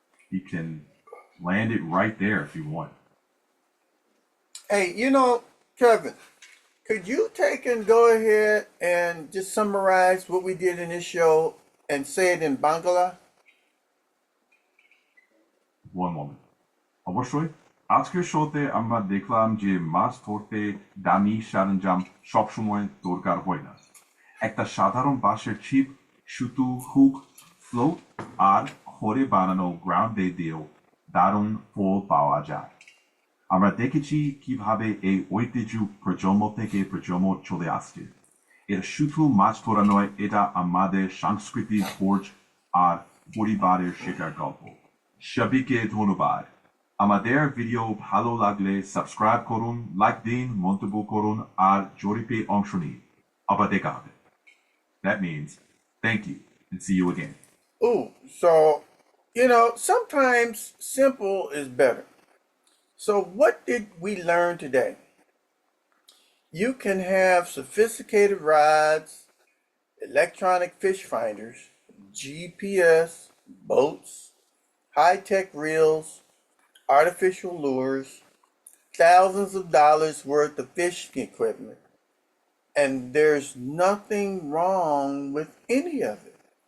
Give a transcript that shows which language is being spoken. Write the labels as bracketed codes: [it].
[en] You can land it right there if you want. Hey, Kevin, Could you take and go ahead and just summarize what we did in this show and say it in Bangla? One moment. [bn] অবশ্যই আজকের শোতে আমরা দেখলাম যে মাছ ধরতে দামি সরঞ্জাম সবসময় দরকার হয় না। একটা সাধারণ বাঁশের ছিপ, সুতো, হুক, ফ্লোট আর ঘরে বানানো গ্রাউন্ড বেট দিয়েও দারুণ ফল পাওয়া যায়। আমরা দেখেছি কিভাবে এই ঐতিহ্য প্রজন্ম থেকে প্রজন্ম চলে আসছে। এটা শুধু মাছ ধরা নয়, এটা আমাদের সাংস্কৃতিক ভোজ আর পরিবারের শেখার গল্প। সবাইকে ধন্যবাদ। আমাদের ভিডিও ভালো লাগলে সাবস্ক্রাইব করুন, লাইক দিন, মন্তব্য করুন আর জরিপে অংশ নিন। আবার দেখা হবে। [en] That means thank you and see you again. Ooh, so, sometimes simple is better. So, what did we learn today? You can have sophisticated rods, electronic fish finders, GPS, boats, high-tech reels, artificial lures, thousands of dollars worth of fishing equipment, and there's nothing wrong with any of it.